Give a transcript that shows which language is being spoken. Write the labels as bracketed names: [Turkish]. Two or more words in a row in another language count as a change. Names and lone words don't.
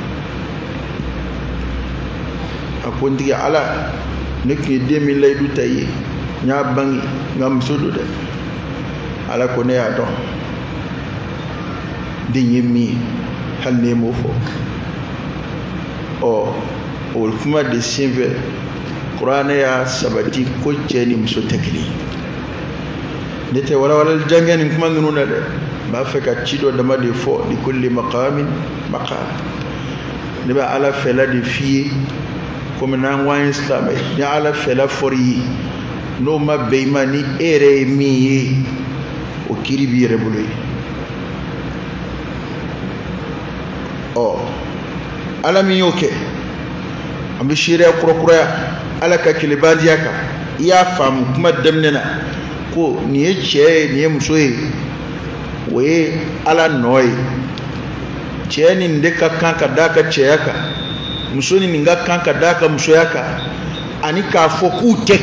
[Bambara] a ko n tigi Ala ne tun ye den min layidu ta i ye n y'a bange nka muso don dɛ Ala ko ne y'a dɔn den ye min ye hali ne m'o fɔ o kuma de senfɛ Kuranɛ y'a sabati ko cɛ ni muso tɛ kelen ne tɛ walawalali jankɛ nin kuma ninnu na dɛ n b'a fɛ ka ci dɔ dama de fɔ [Arabic] لكل مقام مقال [Bambara] ne bɛ Ala fɛla de f'i ye komi n'an ko an ye silamɛ ye ni Ala fɛla fɔr'i ye n'o ma bɛn i ma ni e yɛrɛ ye min ye o kiiri b'i yɛrɛ bolo ye Ala min y'o kɛ an bɛ seereya kurakuraya Ala ka kelebaliya kan i y'a faamu kuma daminɛ na ko nin ye cɛ ye nin ye muso ye o ye Ala nɔ ye cɛ nin de ka kan ka d'a ka cɛya kan muso nin ka kan ka d'a ka musoya kan ani k'a fɔ k'u tɛ